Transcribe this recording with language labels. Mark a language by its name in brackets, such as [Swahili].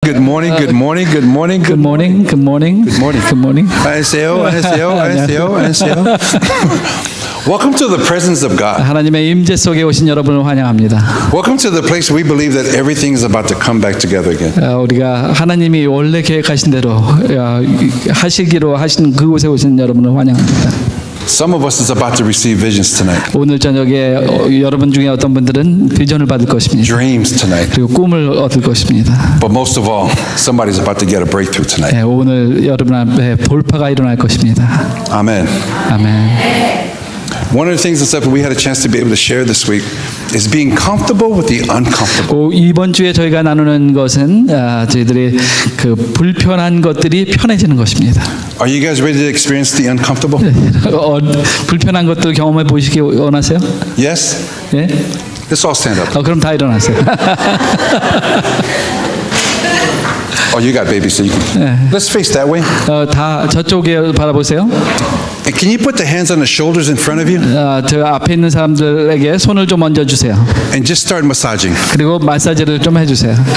[English] Good morning, good morning, good morning, Good morning, good morning, Good morning. good morning. [Korean] 안녕하세요, 안녕하세요, 안녕하세요, 안녕하세요. [English] Welcome to the presence of God. [Korean] 하나님의 임재 속에 오신 여러분을 환영합니다. [English] Welcome to the place where we believe that everything is about to come back together again. [Korean] 우리가 하나님이 원래 계획하신 대로 하시기로 하신 그곳에 오신 여러분을 환영합니다. [English] Some of us is about to receive visions tonight. [Korean] 오늘 저녁에 여러분 중에 어떤 분들은 비전을 받을 것입니다. [English] Dreams tonight. [Korean] 그리고 꿈을 얻을 것입니다. [English] But most of all, somebody's about to get a breakthrough tonight. [Korean] 오늘 여러분 앞에 돌파가 일어날 것입니다. [English] Amen. [Korean] 아멘. [English] One of the things that we had a chance to be able to share this week is being comfortable with the uncomfortable. [Korean] 이번 주에 저희가 나누는 것은 저희들이 그 불편한 것들이 편해지는 것입니다. [English] Are you guys ready to experience the uncomfortable? [Korean] 불편한 것들 경험해 보시기 원하세요? [English] Yes? [Korean] 예? [English] Let's all stand up. [Korean] 그럼 다 일어나세요. [English] Oh, you got babies, so you can. Let's face that way. [Korean] 다 저쪽에 바라보세요. [English] And can you put the hands on the shoulders in front of you? [Korean] 저 앞에 있는 사람들에게 손을 좀 얹어 주세요. [English] And just start massaging. [Korean] 그리고 마사지를 좀 해주세요.